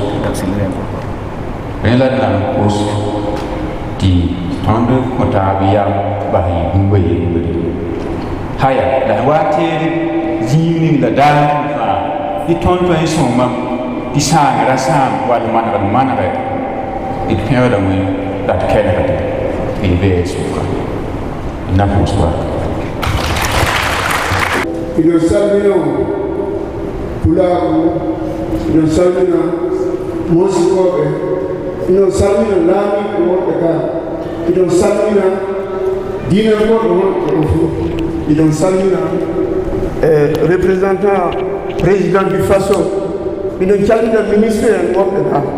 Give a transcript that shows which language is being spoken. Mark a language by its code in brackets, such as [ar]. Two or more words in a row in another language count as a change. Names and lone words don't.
[mos] rẽ la d na n kos tɩ tõnd kõ taab yam bas yɩ bũmba yembre haya la wa teed zĩig ning la daar tɩ fãa tɩ tõnd tõe n sõngmam tɩ sãangra sãam wall manegd manegɛ d pẽgda wẽn la d kɛnegde d bee sʋka d na pʋʋs barka [ff] ino salmino pulaaku ino salmina moosikoɓe ino salmina laamiɓe wonɓe ka iɗon salmina diina goɗɗo wonɓe o fof iɗon salmina [fr] représentant président du faso [ff] iɗon calmina ministre en wonɓe ka